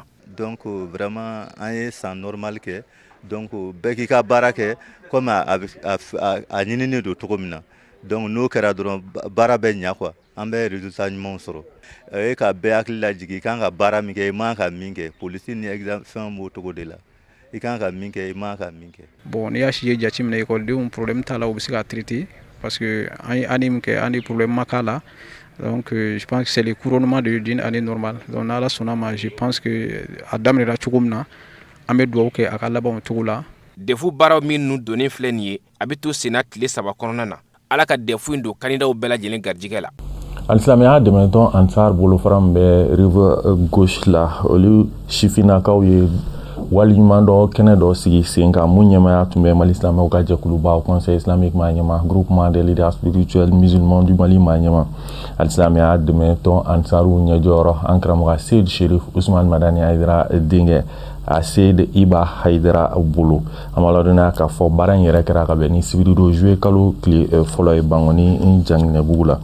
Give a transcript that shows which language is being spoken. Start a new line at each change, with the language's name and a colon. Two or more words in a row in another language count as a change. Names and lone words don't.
Bambara: donc vraiment an ye san normal kɛ donc bɛɛ k'i ka baara kɛ comme a ɲinini don cogo min na donc n'o kɛra dɔrɔn baara bɛ ɲa quoi an bɛ résultat ɲumanw sɔrɔ e ka bɛɛ hakili lajigi i kan ka baara min kɛ i man ka min kɛ polisi ni examen fɛn b'o cogo de la i kan ka min kɛ i man ka min kɛ bon n'i y'a si ye jateminɛ ekɔlidenw problème t'a la u bɛ se ka traiter
French: parce que
Bambara: an ye année min kɛ an ye problème ma k'a la donc
French: je pense que c'est le couronnement d'une année normale
Bambara: donc n'ala sɔnna ma
French: je pense que
Bambara: a daminɛra cogo min na an bɛ dugawu kɛ a ka laban o cogo la DEF baaraw minnu donnen filɛ nin ye a bɛ to senna tile 3 kɔnɔna na ala ka DEF in don candidat bɛɛ lajɛlen garijɛgɛ la alisilamɛya dɛmɛtɔn Ansar bolofara min bɛ
French: rive gauche
Bambara: la olu sifinnakaw ye waliɲuman dɔ kɛnɛ dɔ sigi sen kan mun ɲɛmaya tun bɛ Mali silamɛw ka jɛkuluba Conseil islamique maa ɲɛma groupement des leaders spirituels musulmans du Mali maa ɲɛma alisilamɛya dɛmɛtɔn Ansaru ɲɛjɔyɔrɔ an karamɔgɔ Seyd Cherif Ousmane Madani Aidara denkɛ a Seyd Iba Haidara bolo an b'a ladɔnniya k'a fɔ baara in yɛrɛ kɛra ka bɛn ni sibiri don juillet kalo tile fɔlɔ ye Bangoni Janginɛbugu la.